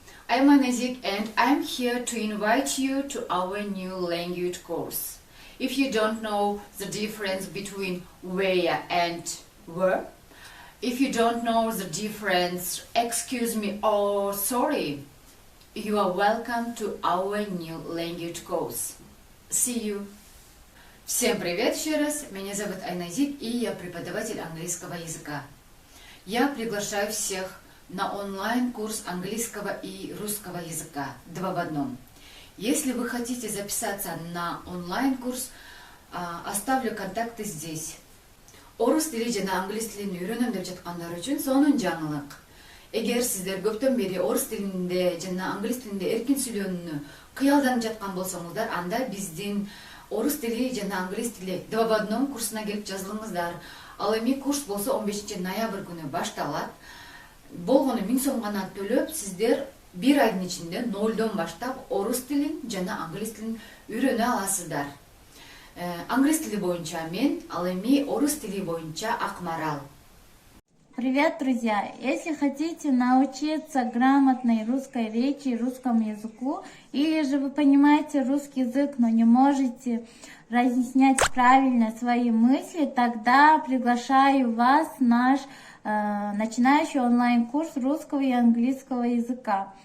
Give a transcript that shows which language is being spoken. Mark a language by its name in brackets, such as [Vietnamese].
[English] I'm Anazik and I'm here to invite you to our new language course. If you don't know the difference between where and where, if you don't know the difference, excuse me or sorry, you are welcome to our new language course. See you! [Russian] Всем привет еще раз, меня зовут Айназик и я преподаватель английского языка. Я приглашаю всех на онлайн-курс английского и русского языка 2 в 1. Если вы хотите записаться на онлайн-курс, оставлю контакты здесь. [Kyrgyz] Орыс тілі жана англис тілін үйрөнөм деп жаткандар үчүн сонун жаңылык. Эгер сиздер көптөн бери орыс тилинде жана англис тилинде эркин сүйлөөнү кыялданып жаткан болсоңуздар, анда биздин орыс тили жана англис тили 2 в 1 курсуна келип жазылыңыздар. Ал эми курс болсо 15 ноябрь күнү башталат. Болгону 1000 сом гана төлөп, сиздер 1 айдын ичинде 0дон баштап орус тилин жана англис тилин үйрөнө аласыздар. Англис тили боюнча мен, ал эми орус тили боюнча Акмарал. [Russian] Привет, друзья! Если хотите научиться грамотной русской речи и русскому языку, или же вы понимаете русский язык, но не можете разъяснять правильно свои мысли, тогда приглашаю вас в наш начинающий онлайн-курс русского и английского языка.